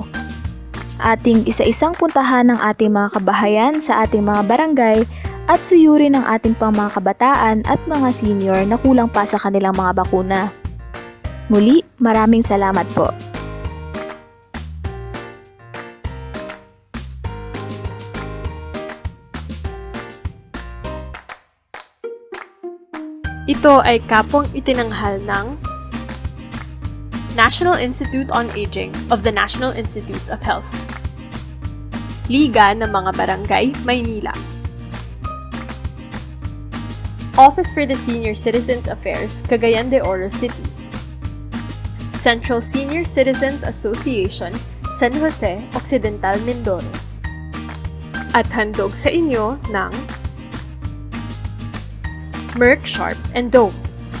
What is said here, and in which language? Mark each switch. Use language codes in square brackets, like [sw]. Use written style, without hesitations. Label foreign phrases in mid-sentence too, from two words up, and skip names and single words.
[tl] Ating isa-isang puntahan ng ating mga kabahayan sa ating mga barangay at suyurin ng ating pang mga kabataan at mga senior na kulang pa sa kanilang mga bakuna. Muli, maraming salamat po. Ito ay kapwang itinanghal ng National Institute on Aging of the National Institutes of Health, Liga ng mga Barangay, Maynila, Office for the Senior Citizens Affairs, Cagayan de Oro City, Central Senior Citizens Association, San Jose, Occidental, Mindoro, at handog sa inyo ng Merck Sharp and Dome.